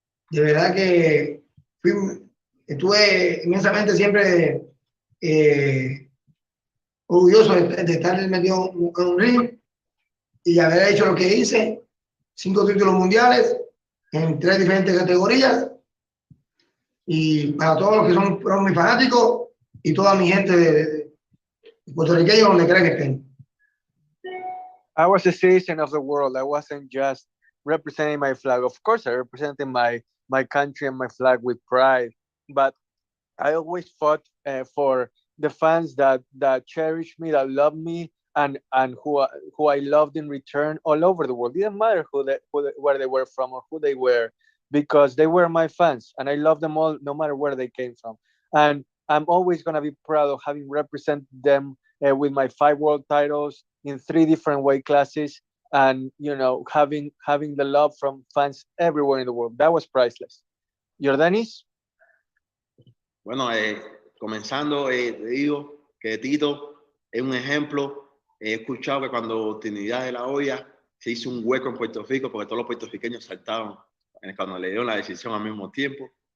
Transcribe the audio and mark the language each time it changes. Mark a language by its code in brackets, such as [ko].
[es] De verdad que estuve inmensamente siempre orgulloso de estar metido en un ring y haber hecho lo que hice, 5 títulos mundiales en 3 diferentes categorías Y para todos los que fueron mis fanáticos y toda mi gente de puertorriqueños donde quiera que estén. [en] I was a citizen of the world. I wasn't just representing my flag. Of course, I represented my country and my flag with pride. But I always fought for the fans that cherish me, that love me, and who I loved in return all over the world. It didn't matter where they were from or who they were, because they were my fans, and I love them all, no matter where they came from. And I'm always gonna be proud of having represented them with my 5 world titles in 3 different weight classes, and having the love from fans everywhere in the world. That was priceless. Yordenis? [es] Bueno, comenzando, te digo que Tito es un ejemplo. He escuchado que cuando Trinidad de la Olla se hizo un hueco en Puerto Rico porque todos los puertorriqueños saltaron cuando le dieron la decisión al mismo tiempo.